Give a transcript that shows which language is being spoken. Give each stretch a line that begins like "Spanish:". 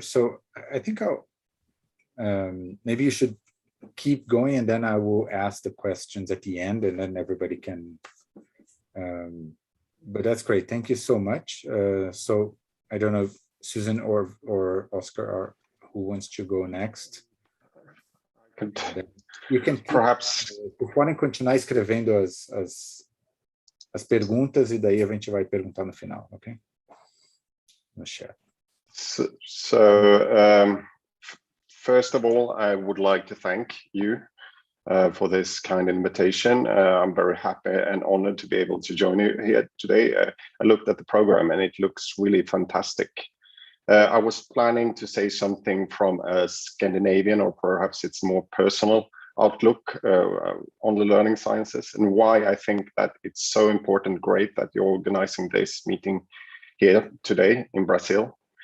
English: So I think I'll, maybe you should keep going, and then I will ask the questions at the end, and then everybody can, but that's great. Thank you so much. So I don't know, Susan or Oscar, who wants to go next? You can perhaps.
Portuguese: Podem continuar escrevendo as perguntas, e daí a gente vai perguntar no final, ok? No chat.
English: First of all, I would like to thank you for this kind invitation. I'm very happy and honored to be able to join you here today. I looked at the program and it looks really fantastic. I was planning to say something from a Scandinavian, or perhaps it's more personal outlook on the learning sciences, and why I think that it's so important, great that you're organizing this meeting here today in Brazil.